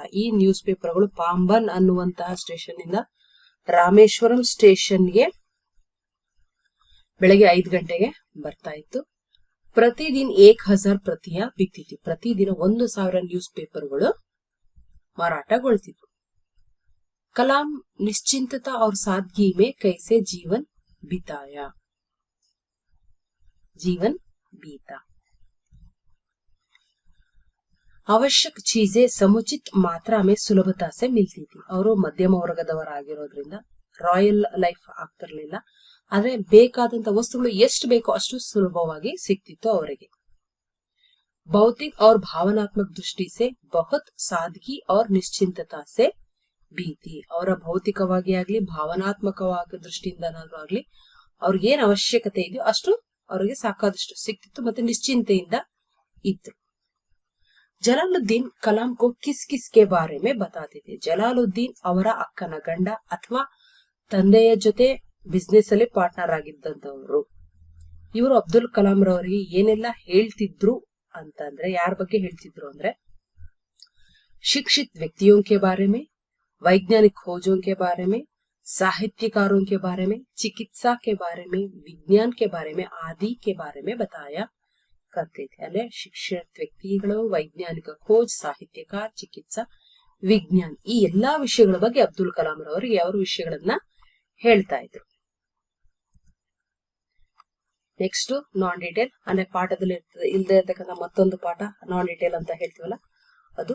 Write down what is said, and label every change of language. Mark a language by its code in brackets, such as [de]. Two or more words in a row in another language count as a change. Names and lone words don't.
[kn] ಈ ನ್ಯೂಸ್ ಪೇಪರ್ಗಳು ಪಾಂಬನ್ ಅನ್ನುವಂತಹ ಸ್ಟೇಷನ್ ಇಂದ ರಾಮೇಶ್ವರಂ ಸ್ಟೇಷನ್ಗೆ ಬೆಳಗ್ಗೆ 5 ಗಂಟೆಗೆ ಬರ್ತಾ ಇತ್ತು. ಪ್ರತಿದಿನ 1000 ಪ್ರತಿಯ ಬಿಕ್ತಿತ್ತು. ಪ್ರತಿದಿನ 1000 ನ್ಯೂಸ್ ಪೇಪರ್ಗಳು ಮಾರಾಟಗೊಳ್ತಿದ್ವು. [hi] कलाम निश्चिंतता और सादगी में कैसे जीवन बीता. आवश्यक चीजें समुचित मात्रा में सुलभता से मिलती थी. [kn] ಅವರು ಮಧ್ಯಮ ವರ್ಗದವರಾಗಿರೋದ್ರಿಂದ ರಾಯಲ್ ಲೈಫ್ ಆಗ್ತಿರ್ಲಿಲ್ಲ. ಆದ್ರೆ ಬೇಕಾದಂತ ವಸ್ತುಗಳು ಎಷ್ಟು ಬೇಕೋ ಅಷ್ಟು ಸುಲಭವಾಗಿ ಸಿಕ್ತಿತ್ತು ಅವರಿಗೆ. [hi] भौतिक और भावनात्मक दृष्टि से बहुत सादगी और निश्चिंतता से बीती. [kn] ಅವರ ಭೌತಿಕವಾಗಿ ಆಗ್ಲಿ ಭಾವನಾತ್ಮಕವಾಗಿ ದೃಷ್ಟಿಯಿಂದನಾದ್ರೂ ಆಗ್ಲಿ ಅವ್ರಿಗೆ ಏನ್ ಅವಶ್ಯಕತೆ ಇದೆಯೋ ಅಷ್ಟು ಅವರಿಗೆ ಸಾಕಾದಷ್ಟು ಸಿಕ್ತಿತ್ತು ಮತ್ತೆ ನಿಶ್ಚಿಂತೆಯಿಂದ ಇದ್ರು. [hi] जलालुद्दीन कलाम को किस किस के बारे में बताते थे. [kn] ಜಲಾಲುದ್ದೀನ್ ಅವರ ಅಕ್ಕನ ಗಂಡ ಅಥವಾ ತಂದೆಯ ಜೊತೆ ಬಿಸ್ನೆಸ್ ಅಲ್ಲಿ ಪಾರ್ಟ್ನರ್ ಆಗಿದ್ದಂತವರು. ಇವರು ಅಬ್ದುಲ್ ಕಲಾಂ ರವರಿಗೆ ಏನೆಲ್ಲ ಹೇಳ್ತಿದ್ರು ಅಂತಂದ್ರೆ, ಯಾರ ಬಗ್ಗೆ ಹೇಳ್ತಿದ್ರು ಅಂದ್ರೆ, [hi] शिक्षित व्यक्तियों के बारे में, वैज्ञानिक खोजों के बारे में, साहित्यकारों के बारे में, चिकित्सा के बारे में, विज्ञान के बारे में आदि के बारे में बताया करते थे. [kn] अल्ले शिक्षित ವ್ಯಕ್ತಿಗಳು, ವೈಜ್ಞಾನಿಕ ಖೋಜ್, ಸಾಹಿತ್ಯಕಾರ, ಚಿಕಿತ್ಸಾ ವಿಜ್ಞಾನ. ಈ ಎಲ್ಲಾ ವಿಷಯಗಳ ಬಗ್ಗೆ ಅಬ್ದುಲ್ ಕಲಾಂ ರವರು ಯಾವ ವಿಷಯಗಳನ್ನ ಹೇಳ್ತಾ ಇದ್ರು. ನೆಕ್ಸ್ಟ್ ನಾನ್ ಡೀಟೇಲ್ ಅಂದ್ರೆ ಪಾಠದಲ್ಲಿ ಇಲ್ಲದೆ ಇರ್ತಕ್ಕಂಥ ಮತ್ತೊಂದು ಪಾಠ ನಾನ್ ಡೀಟೇಲ್ ಅಂತ ಹೇಳ್ತೀವಲ್ಲ ಅದು.